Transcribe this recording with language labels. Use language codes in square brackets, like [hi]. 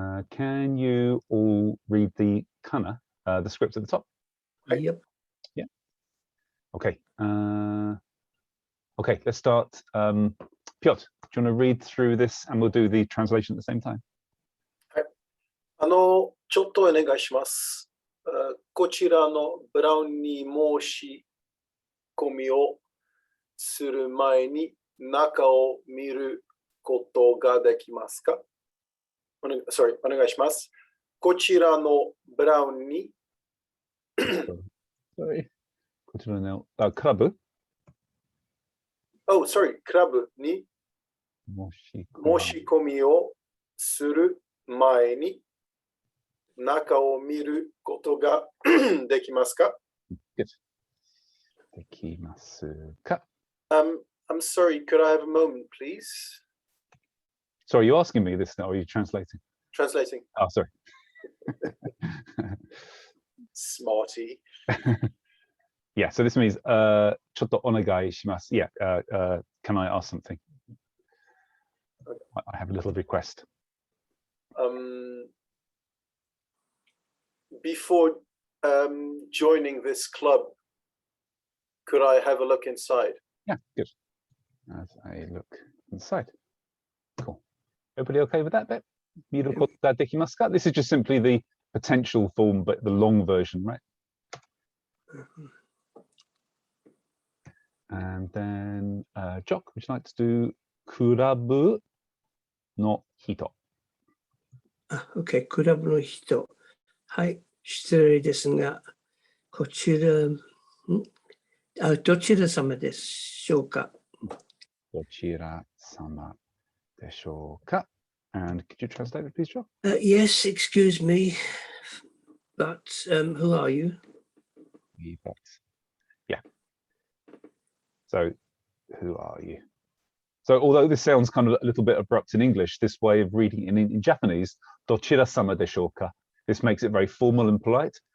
[en] Can you all read the kana, the script at the top? Yep. Yeah. Okay. Okay, let's start. Piotr, do you want to read through this and we'll do the translation at the same time? [ja] ちょっとお願いします。こちらのブラウンに申し込みをする前に中を見ることができますか？お願いします。こちらのブラウンに [en] Sorry. [ja] こちらの、クラブ [en] Oh, sorry, [ja] クラブに申し込みをする前に中を見ることができますか [en] Good. [ja] できますか [en] I'm sorry, could I have a moment, please? Sorry, you're asking me this now, or are you translating? Translating. Oh, sorry. Smarty. Yeah, so this means [ja] ちょっとお願いします. [en] Yeah, can I ask something? I have a little request. Before joining this club, could I have a look inside? Yeah, good. As I look inside. Cool. Everybody okay with that bit? [ja] 見ることができますか? [en] This is just simply the potential form, but the long version, right? And then, Jock, would you like to do クラブの人? [ja] OK、クラブの人。はい、失礼ですが、こちら、どちら様でしょうか? どちら様でしょうか? [en] And could you translate it, please, Jock? Yes, excuse me, but who are you? But, yeah. So, who are you? So, although this sounds kind of a little bit abrupt in English, this way of reading it in Japanese, dochira sama deshoka, this makes it very formal and polite.